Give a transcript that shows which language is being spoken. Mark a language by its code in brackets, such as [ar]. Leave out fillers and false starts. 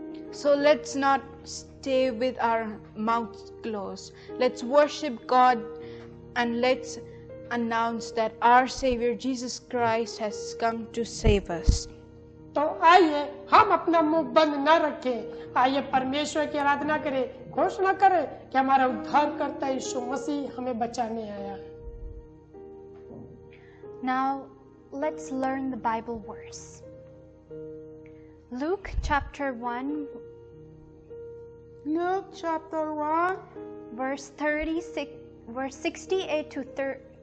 [en] So let's not stay with our mouths closed. Let's worship God and let's announce that our Savior Jesus Christ has come to save us. [hi] तो आइए हम अपना मुंह बंद न रखें, आइए परमेश्वर की आराधना करें, घोषणा करें कि हमारा उद्धारकर्ता यीशु मसीह हमें बचाने आया। [en] Now, let's learn the Bible verse. Luke chapter 1, Luke chapter 1, verse 68 to 30.